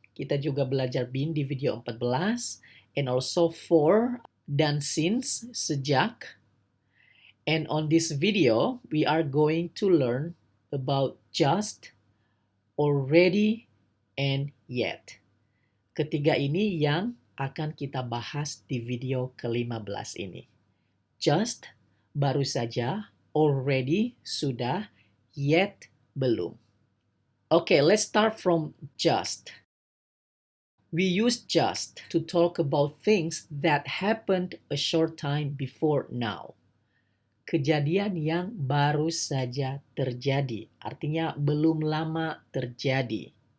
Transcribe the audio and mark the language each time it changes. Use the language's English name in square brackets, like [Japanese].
[Indonesian] Kita juga belajar been di video 14. [English] And also for [Indonesian] dan since, sejak. [English] And on this video, we are going to learn about just, already, and yet. [Indonesian] Ketiga ini yang akan kita bahas di video ke-15 ini. Just, baru saja, already, sudah, yet, belum. [English] Okay, let's start from just. We use just to talk about things that happened a short time before now. [Indonesian] Kejadian yang baru saja terjadi, artinya belum lama terjadi.